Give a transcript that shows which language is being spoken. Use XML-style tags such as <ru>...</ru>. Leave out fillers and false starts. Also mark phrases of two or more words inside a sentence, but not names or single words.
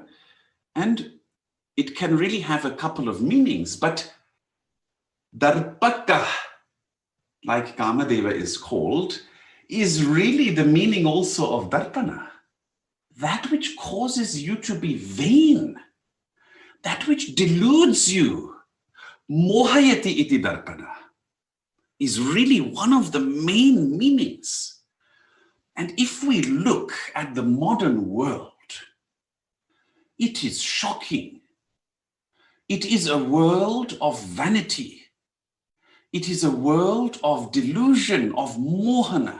<en>And it can really have a couple of meanings, but darpaka, like Kamadeva is called, is really the meaning also of darpana. That which causes you to be vain, that which deludes you,</en> <sa>mohayati iti darpana,</sa> <en>is really one of the main meanings. And if we look at the modern world, it is shocking. It is a world of vanity. It is a world of delusion, of mohana.</en>